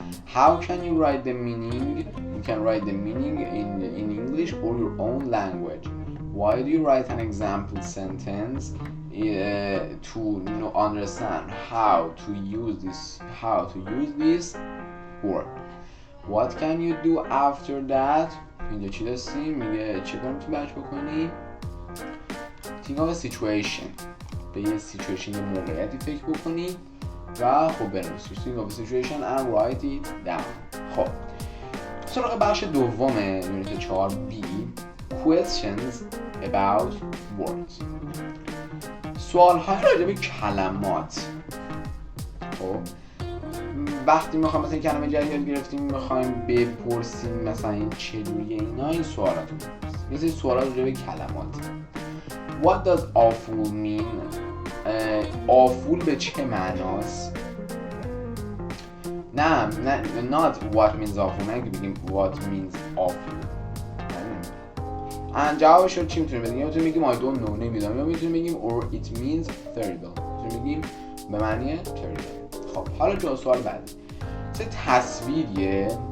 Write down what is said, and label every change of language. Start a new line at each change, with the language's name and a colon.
English: How can you write the meaning? You can write the meaning in English or your own language. Why do you write an example sentence to understand how to use this word? What can you do after that?
Persian: اینجا چی دستیم؟ میگه چه کار میتونی بچ بکنی؟
English: Think of a situation.
Persian: به یه situation یه موقعیتی فکر بکنی و خب بنویسی.
English: Think of a situation and write it down.
Persian: خب سراغ بخش دوم یونیت 4B
English: questions about words.
Persian: سوال‌های راجع به کلمات. خب وقتی میخوایم مثلا کلمه جدید یاد گرفتیم میخوایم بپرسیم مثلا این چجوریه اینا این سوالاتو میپرسیم. مثلا سوالات راجع به کلمات.
English: What does awful mean?
Persian: awful به چه معناست؟ نه
English: not what means awful،
Persian: نه که بگیم
English: what means awful.
Persian: جوابش رو چی میتونیم بدیم؟ یا میتونیم بگیم
English: I don't know،
Persian: نمیدونم، یا میتونیم بگیم
English: or it means terrible،
Persian: میتونیم بگیم به معنی terrible. خب حالا جو سوال بعدی چه تصویریه.